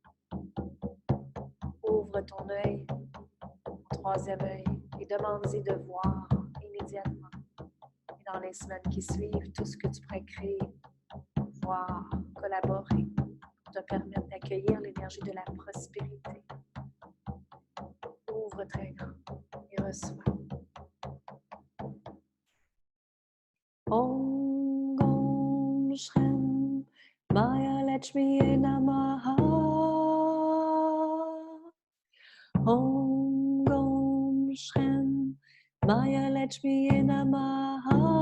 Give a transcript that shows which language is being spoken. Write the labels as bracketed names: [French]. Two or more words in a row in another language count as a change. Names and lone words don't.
[French] Ouvre ton œil, ton troisième œil, et demande-y de voir immédiatement. Et dans les semaines qui suivent, tout ce que tu pourrais créer, voir, collaborer pour te permettre d'accueillir l'énergie de la prospérité. Ouvre très grand et reçois. [Sanskrit] ॐ गं श्रीं माया लक्ष्मी नमः. ॐ गं श्रीं माया लक्ष्मी नमः.